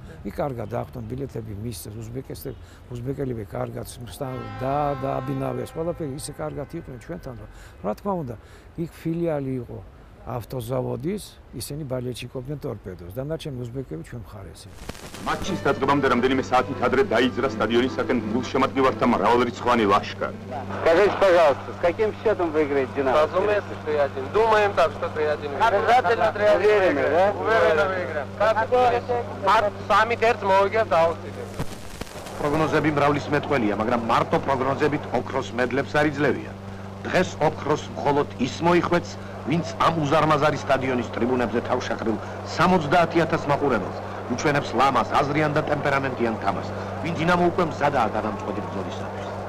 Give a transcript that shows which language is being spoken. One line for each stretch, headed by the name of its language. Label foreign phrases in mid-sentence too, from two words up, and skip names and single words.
Georgian: იქ კარგად დაახტონ ბილეთები მისცეს უზბეკელებმა კარგად დააბინავეს, ყველაფერი ისე კარგად იყვნენ ჩვენთან, რომ რა თქმა უნდა, იქ ფილიალი იყო ავტოზავოდის, ისინი ბალეთში ყოფდნენ ტორპედოს. დანარჩენი უზბეკები ჩვენ მხარეს იყვნენ. მატჩის დაწყებამდე რამდენიმე საათით ადრე დაიძრა სტადიონისაკენ გულშემატკივართა მრავალრიცხოვანი ლაშქარი.
Russian: Скажите, пожалуйста, с каким счетом вы играете «Динамо»? Разумеется, что 3-1. Думаем так, что 3-1. Обязательно 3-1. Уверены, да? Уверенно выиграем. Сами терц
Georgian: მოვიგებთ აუცილებლად. პროგნოზები მრავლისმეტყველია, მაგრამ მარტო პროგნოზებით ოქროს მედლებს არ იძლევია. დღეს ოქროს მხოლოდ ის მოიხვეც, ვინც ამ უზარმაზარი სტადიონის ტრიბუნებზე თავშეყრილ 70,000 მაყურებელს უჩვენებს ლამაზ, აზრიან და ტემპერამენტიან თამაშს, ვინ დინამო უკვე მზადაა გადამწყვეტი ბრძოლისათვის.